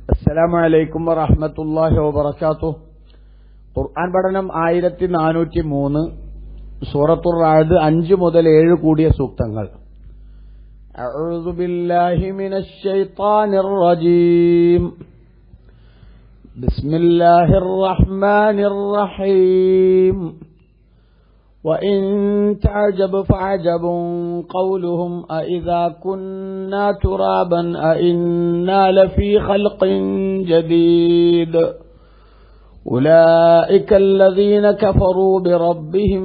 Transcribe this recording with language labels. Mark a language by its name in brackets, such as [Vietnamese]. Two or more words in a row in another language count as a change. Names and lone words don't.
[Arabic] السلام عليكم ورحمة الله وبركاته. [Malayalam] ഖുർആൻ പഠനം 1403, സൂറത്തുർ റഅദ് 5 മുതൽ 7 കൂടിയ സൂക്തങ്ങൾ. [Arabic] أعوذ بالله من الشيطان الرجيم. بسم الله الرحمن الرحيم. وَإِن تَعْجَبْ فَعَجَبٌ قَوْلُهُمْ أَإِذَا كُنَّا تُرَابًا أَإِنَّا لَفِي خَلْقٍ جَدِيدٍ أُولَئِكَ الَّذِينَ كَفَرُوا بِرَبِّهِمْ